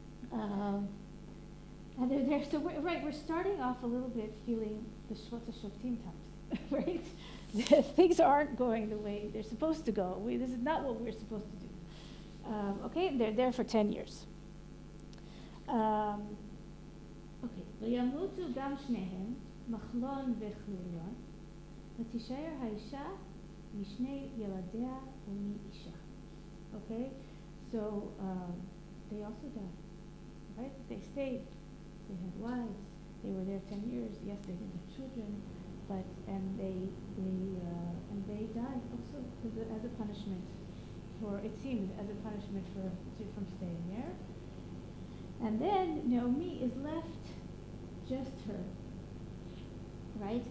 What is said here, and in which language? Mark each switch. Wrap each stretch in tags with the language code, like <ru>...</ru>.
<en>And they're so we're starting off a little bit feeling the Shvot HaShoftim times, right? Things aren't going the way they're supposed to go. This is not what we're supposed to do. Okay, and they're there for 10 years.</en> <he>Okay, וימותו גם שניהם, מחלון וכליון, ותישאר האישה משני ילדיה ומאישה.</he> <en>Okay, so they also died, right? They stayed, they had wives, they were there 10 years. Yes, they didn't have children, but they died also as a punishment. It seemed as a punishment from staying there. And then Naomi is left just her, right?</en>